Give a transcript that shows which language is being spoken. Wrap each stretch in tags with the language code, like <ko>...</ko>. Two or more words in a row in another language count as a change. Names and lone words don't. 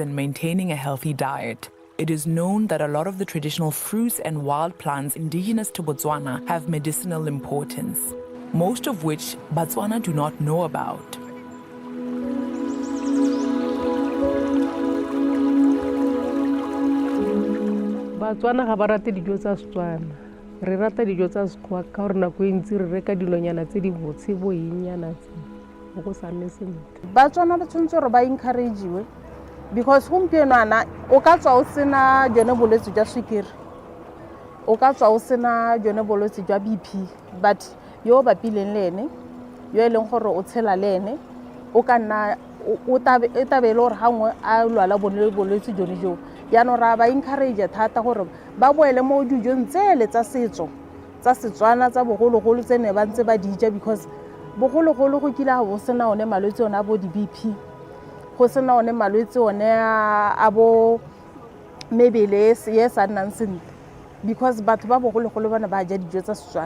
<en>and maintaining a healthy diet, it is known that a lot of the traditional fruits and wild plants indigenous to Botswana have medicinal importance, most of which Botswana do not know about.</en> <tn>Batswana ga ba rate dijo tsa Setswana. Re rata dijo tsa Sekgowa ka gore nako e ntsi re reka dilonyana tse di botse bo ennyana tse. Go sa nne sentle. Batswana ba tshwanetse gore ba encourage-iwe because gompieno ana o ka tswa o sena jone bolwetse jwa sukiri, o ka tswa o sena jone bolwetse jwa BP, but yo ba pileng le ene yo e leng gore o tshela le ene o ka nna o tabele gore gangwe a lwala bolwetse jone jo yaanong ra ba encourage thata gore ba boele mo dijong tsele tsa setso tsa Setswana tsa bogologolo tse ne ba ntse ba dija because bogologolo go kile go sena one malwetse ona bo di-BP, go sena one malwetse one a bo mebele ye sa nnang sentle because batho ba bogologolo ba ne ba ja dijo tsa Setswana.</tn>